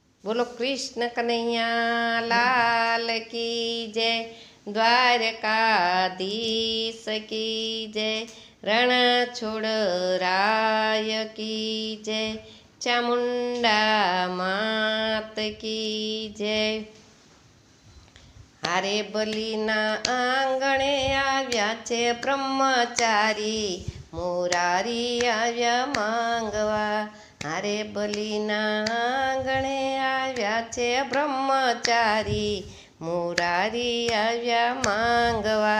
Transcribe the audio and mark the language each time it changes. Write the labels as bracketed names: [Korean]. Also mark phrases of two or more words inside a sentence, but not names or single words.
[Hindi] बोलो कृष्ण कन्हैया लाल की जय। द्वारकाधीश की जय। रण राय की जय। चामुंडा मात की जय। [Gujarati] હારે બલીના આંગણે આવ્યા છે બ્રહ્મચારી મોરારી આવ્યા માંગવા। હારે બલીના આંગણે આવ્યા છે બ્રહ્મચારી મોરારી આવ્યા માંગવા।